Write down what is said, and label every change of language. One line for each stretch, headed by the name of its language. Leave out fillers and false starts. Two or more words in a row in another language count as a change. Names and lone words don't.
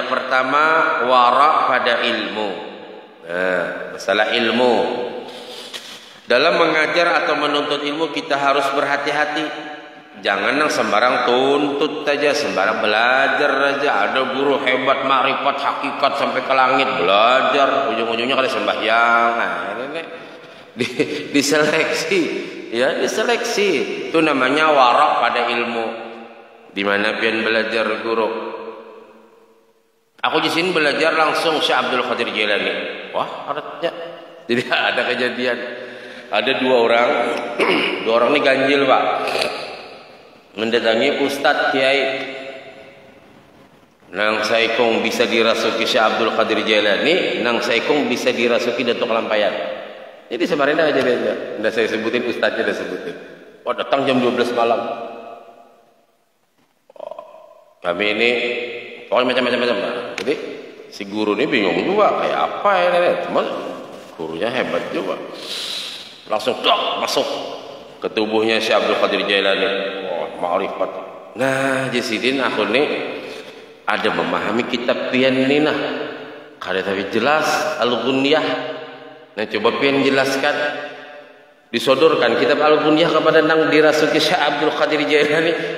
Indonesian: Pertama, warak pada ilmu. Nah, masalah ilmu. Dalam mengajar atau menuntut ilmu kita harus berhati-hati. Jangan yang sembarang tuntut saja, sembarang belajar saja. Ada guru hebat, makrifat, hakikat sampai ke langit belajar, ujung-ujungnya kada sembahyang. Nah, ini diseleksi, ya diseleksi. Itu namanya warak pada ilmu. Di mana pian belajar guru? Aku di sini belajar langsung Syekh Abdul Qadir Jailani. Wah, artinya. Jadi ada kejadian. Ada dua orang ini ganjil Pak. Mendatangi Ustadz Kiai.
Banjar: Nang saikong bisa dirasuki Syekh Abdul Qadir Jailani, nang saikong bisa dirasuki Datuk Lampayan.
Indonesian: Jadi sebenarnya aja beda. Nggak saya sebutin, Ustadznya udah sebutin. Oh, datang jam 12 malam. Kami ini pokoknya macam-macam. Jadi si guru ini bingung juga kayak apa ya ini. Cuman gurunya hebat juga. Langsung masuk ke tubuhnya Syekh Abdul Qadir Jailani. Wah, ma'rifat. Nah, Jisidin aku nih ada memahami kitab pian ini nah. Kada tapi jelas Al-Ghunyah. Nah, coba pian jelaskan. Disodorkan kitab Al-Ghunyah kepada nang dirasuki Syekh Abdul Qadir Jailani.